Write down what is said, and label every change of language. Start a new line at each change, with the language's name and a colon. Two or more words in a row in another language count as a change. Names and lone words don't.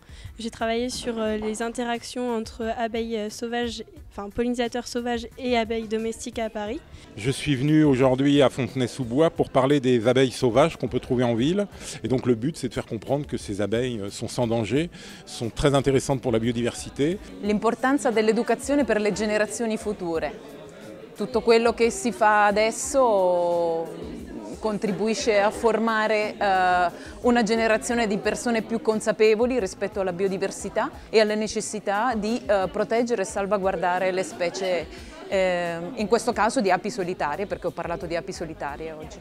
French: J'ai travaillé sur les interactions entre abeilles sauvages, enfin pollinisateurs sauvages et abeilles domestiques à Paris. Je suis venu aujourd'hui à Fontenay-sous-Bois pour parler des abeilles sauvages qu'on peut trouver en ville. Et donc le but, c'est de faire comprendre que ces abeilles sont sans danger, sont très intéressantes pour la biodiversité.
Italian: L'importanza dell'educazione per le generazioni future. Tutto quello che si fa adesso contribuisce a formare una generazione di persone più consapevoli rispetto alla biodiversità e alla necessità di proteggere e salvaguardare le specie, in questo caso di api solitarie, perché ho parlato di api solitarie oggi.